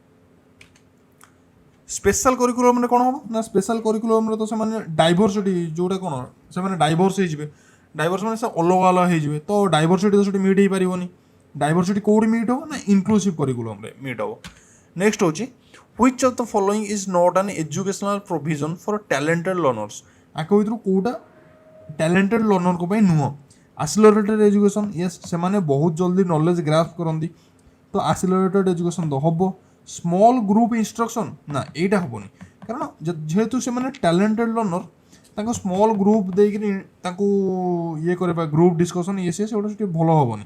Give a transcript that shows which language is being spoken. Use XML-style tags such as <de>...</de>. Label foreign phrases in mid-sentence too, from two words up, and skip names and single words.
<en>ସ୍ପେଶାଲ୍ କରିକୁଲମ୍ରେ</en> <or>କ'ଣ ହେବ ନା</or> <en>ସ୍ପେଶାଲ୍ କରିକୁଲମ୍ରେ</en> <or>ତ ସେମାନେ ଡାଇଭର୍ସିଟି ଯେଉଁଟା କ'ଣ ସେମାନେ ଡାଇଭର୍ସ ହେଇଯିବେ, ଡାଇଭର୍ସ ମାନେ ସେ ଅଲଗା ଅଲଗା ହେଇଯିବେ, ତ ଡାଇଭର୍ସିଟି ତ ସେଠି ମିଟ୍ ହେଇପାରିବନି, ଡାଇଭର୍ସିଟି କେଉଁଠି ମିଟ୍ ହେବ ନା</or> <en>ଇନକ୍ଲୁସିଭ୍ କରିକୁଲମ୍ରେ</en> <or>ମିଟ୍ ହେବ।</or> <en>ନେକ୍ସଟ ହେଉଛି which of the following is not an educational provision for talented learners,</en> <or>ଆଙ୍କ ଭିତରୁ କେଉଁଟା</or> <en>ଟ୍ୟାଲେଣ୍ଟେଡ଼ ଲର୍ଣ୍ଣରଙ୍କ</en> <or>ପାଇଁ ନୁହଁ,</or> <en>ଆସିଲରେଟେଡ଼ ଏଜୁକେସନ୍ ୟେସ୍</en> <or>ସେମାନେ ବହୁତ ଜଲ୍ଦି</or> <en>ନଲେଜ୍ ଗ୍ରାସ୍ପ</en> <or>କରନ୍ତି, ତ</or> <en>ଆସିଲରେଟେଡ଼ ଏଜୁକେସନ୍</en> <or>ତ ହେବ।</or> <en>ସ୍ମଲ୍ ଗ୍ରୁପ୍ ଇନଷ୍ଟ୍ରକ୍ସନ୍</en> <or>ନା ଏଇଟା ହେବନି, କାରଣ ଯେହେତୁ ସେମାନେ</or> <en>ଟ୍ୟାଲେଣ୍ଟେଡ଼ ଲର୍ଣ୍ଣର</en> <or>ତାଙ୍କ</or> <en>ସ୍ମଲ୍ ଗ୍ରୁପ୍</en> <or>ଦେଇକିରି ତାଙ୍କୁ ଇଏ କରିବା</or> <en>ଗ୍ରୁପ୍ ଡିସ୍କସନ୍</en> <or>ଇଏ ସିଏ ସେଗୁଡ଼ା ସେଠି ଭଲ ହେବନି।</or>